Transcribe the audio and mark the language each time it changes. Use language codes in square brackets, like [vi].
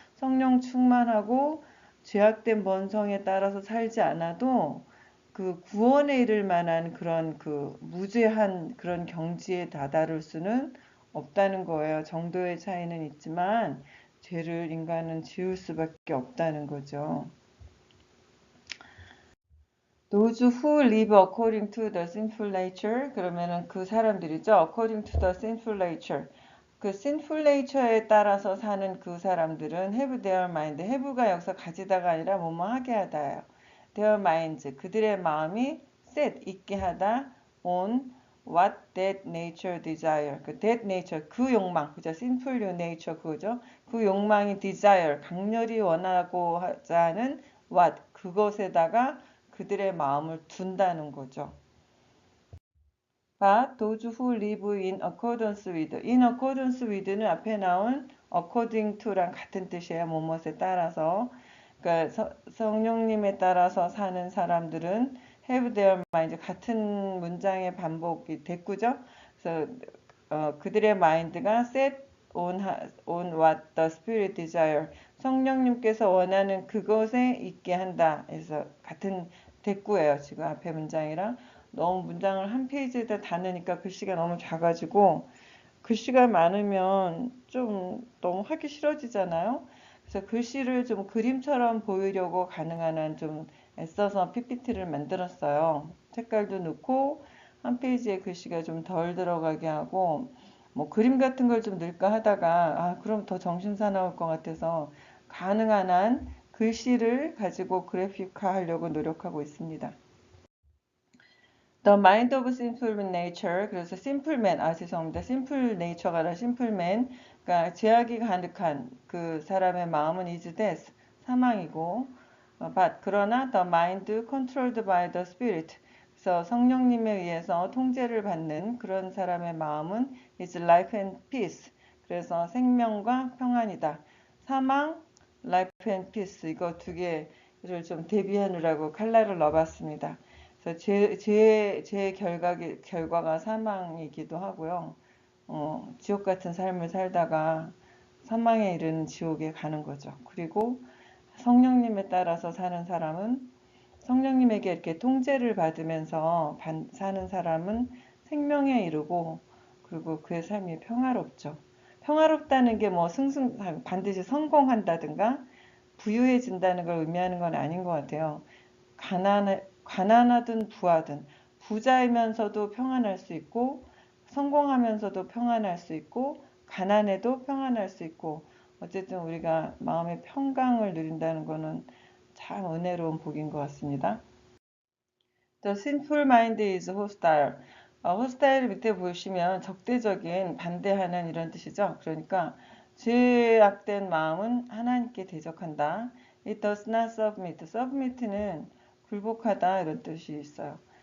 [ko] 성령 충만하고 죄악된 본성에 따라서 살지 않아도 그 구원에 이를 만한 그런 그 무죄한 그런 경지에 다다를 수는 없다는 거예요. 정도의 차이는 있지만 죄를 인간은 지을 수밖에 없다는 거죠. [en] Those who live according to the sinful nature [ko] 그러면은 그 사람들이죠. [en] According to the sinful nature [ko] 그 sinful nature에 따라서 사는 그 사람들은 [en] have their mind [ko] have가 여기서 가지다가 아니라 뭐뭐 하게 하다예요. [en] Their minds [ko] 그들의 마음이 set 있게 하다 [en] on what that nature desire [ko] 그 that nature 그 욕망 그죠 sinful nature 그거죠 그 욕망이 desire 강렬히 원하고 하자는 what 그것에다가 그들의 마음을 둔다는 거죠. [en] But those who live in accordance with, in accordance with는 [ko] 앞에 나온 [en] according to랑 [ko] 같은 뜻이에요. 뭐뭇에 따라서. 그러니까 성령님에 따라서 사는 사람들은 [en] have their mind [ko] 같은 문장의 반복이 됐고죠. 그래서 그들의 마인드가 [en] set on what the spirit desire [ko] 성령님께서 원하는 그것에 있게 한다. 그래서 같은 됐고예요. 지금 앞에 문장이랑 너무 문장을 한 페이지에다 다 넣으니까 글씨가 너무 작아지고 글씨가 많으면 좀 너무 하기 싫어지잖아요. 그래서 글씨를 좀 그림처럼 보이려고 가능한 한 좀 애써서 PPT를 만들었어요. 색깔도 넣고 한 페이지에 글씨가 좀 덜 들어가게 하고 뭐 그림 같은 걸 좀 넣을까 하다가 그럼 더 정신사 나올 것 같아서 가능한 한 글씨를 가지고 그래픽화 하려고 노력하고 있습니다. [en] The mind of simple nature. 그래서 simple man. [ko] 죄송합니다. [en] simple nature가 아니라 simple man. [ko] 그러니까 죄악이 가득한 그 사람의 마음은 [en] is death. [ko] 사망이고. [en] but 그러나 the mind controlled by the spirit. [ko] 그래서 성령님에 의해서 통제를 받는 그런 사람의 마음은 [en] is life and peace. [ko] 그래서 생명과 평안이다. [en] 사망, life and peace. [ko] 이거 두 개를 좀 대비하느라고 칼라를 넣어봤습니다. 그래서 제 결과가 사망이기도 하고요. 지옥 같은 삶을 살다가 사망에 이르는 지옥에 가는 거죠. 그리고 성령님에 따라서 사는 사람은 성령님에게 이렇게 통제를 받으면서 사는 사람은 생명에 이르고 그리고 그의 삶이 평화롭죠. 평화롭다는 게 뭐 반드시 성공한다든가 부유해진다는 걸 의미하는 건 아닌 것 같아요. 가난하든 부하든 부자이면서도 평안할 수 있고, 성공하면서도 평안할 수 있고, 가난해도 평안할 수 있고, 어쨌든 우리가 마음의 평강을 누린다는 것은 참 은혜로운 복인 것 같습니다. [en] The sinful mind is hostile. [ko] hostile 밑에 보시면 적대적인, 반대하는 이런 뜻이죠. 그러니까 죄악된 마음은 하나님께 대적한다. [en] It does not submit. [ko] submit는 굴복하다 이런 뜻이 있어요.